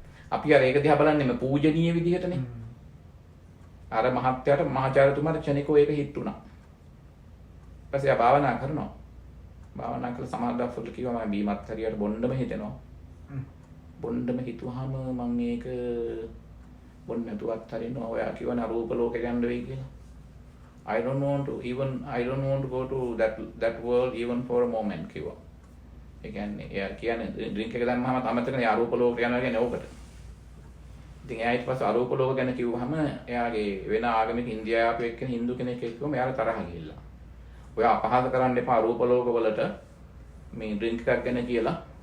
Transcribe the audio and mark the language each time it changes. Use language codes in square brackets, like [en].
[si] අපි අර ඒක දිහා බලන්නේ මේ පූජනීය විදිහටනේ. අර මහත්යට මහාචාර්යතුමාට ක්ෂණිකව ඒක හිට උනා. ඊපස්සේ ආ භාවනා කරනවා. භාවනා කළ සමාධිය කිව්වා මම බීමත් හරියට බොන්නම හිතෙනවා. බොන්නම හිතුවාම මම ඒක බොන්න නැතුවත් හරිනවා. ඔයා කියවන රූප ලෝකෙට යන්න වෙයි කියලා. [en] I don't want to go to that world even for a moment [si] කිව්වා. ඒ කියන්නේ එයා කියන්නේ ඩ්‍රින්ක් එක දැම්මම අමතකනේ අරූප ලෝකයට යනවා කියන්නේ ඕකට. ඉතින් එයා ඊට පස්සේ අරූප ලෝක ගැන කිව්වහම එයාගේ වෙන ආගමික ඉන්දියාවේ එක්කෙන හින්දු කෙනෙක් කිව්වම එයාට තරහ ගිහිල්ලා. ඔයා අපහාස කරන්න එපා අරූප ලෝක වලට මේ ඩ්‍රින්ක් එකක් ගැන කියලා.